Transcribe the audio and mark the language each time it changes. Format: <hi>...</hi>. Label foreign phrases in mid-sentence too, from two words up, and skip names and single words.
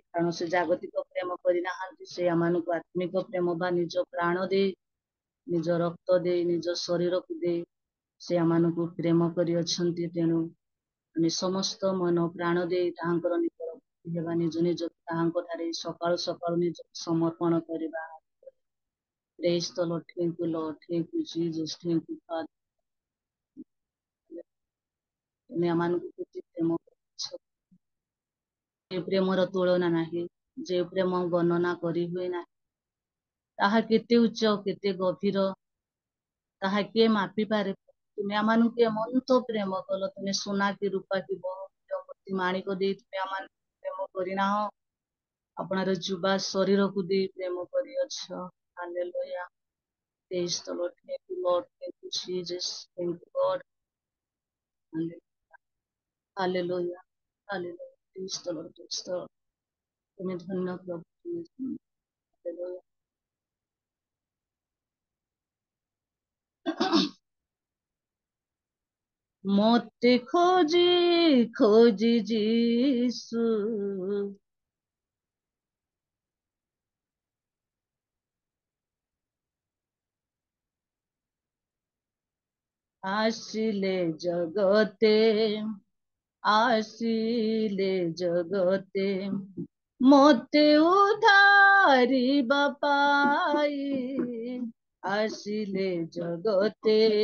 <or>କାରଣ ସେ ଜାଗତିକ ପ୍ରେମ କରିନାହାନ୍ତି, ସେ ଆମମାନଙ୍କୁ ଆତ୍ମିକ ପ୍ରେମ ବା ନିଜ ପ୍ରାଣ ଦେଇ, ନିଜ ରକ୍ତ ଦେଇ, ନିଜ ଶରୀରକୁ ଦେଇ ସେ ଆମମାନଙ୍କୁ ପ୍ରେମ କରିଅଛନ୍ତି। ତେଣୁ ଆମେ ସମସ୍ତ ମନ ପ୍ରାଣ ଦେଇ ତାହାଙ୍କର ନିକଟବର୍ତ୍ତୀ ହେବା, ନିଜ ନିଜ ତାହାଙ୍କ ଠାରେ ସକାଳୁ ସକାଳୁ ନିଜକୁ ସମର୍ପଣ କରିବା।</or> <en>Praise the Lord, thank you Lord, thank you Jesus, thank you Father।</en> <or>ତୁମେ ଆମମାନଙ୍କୁ କେତେ ପ୍ରେମ କରିଛ, ଯେ ପ୍ରେମର ତୁଳନା ନାହିଁ, ଯେ ପ୍ରେମ ବର୍ଣ୍ଣନା କରି ହୁଏ ନାହିଁ। ତାହା କେତେ ଉଚ୍ଚ, କେତେ ଗଭୀର, ତାହା କିଏ ମାପିପାରେ। ତୁମେ ଆମମାନଙ୍କୁ ଏମନ୍ତ ପ୍ରେମ କଲ, ତୁମେ ସୁନା କି ରୂପା କି ବହୁମୂଲ୍ୟ ମାଣିକ ଦେଇ ତୁମେ ଆମମାନଙ୍କୁ ପ୍ରେମ କରିନାହ, ଆପଣାର ଯୁବା ଶରୀରକୁ ଦେଇ ପ୍ରେମ କରିଅଛ। ହାଲେଲୁୟା।</or> <en>Praise the Lord, thank you Lord, thank you Jesus, thank you God।</en> <or>ହାଲେଲୁୟା, ହାଲେଲୁୟା,</or> <en>praise the Lord, praise the Lord।</en> <or>ତୁମେ ଧନ୍ୟ ପ୍ରଭୁ, ତୁମେ ଧନ୍ୟ। ହାଲେଲୁୟା। ମୋତେ ଖୋଜି ଖୋଜି ଯୀଶୁ ଆସିଲେ ଜଗତେ, ଆସିଲେ ଜଗତେ, ମୋତେ ଉଦ୍ଧାରିବା ପାଇଁ ଆସିଲେ ଜଗତେ,</or>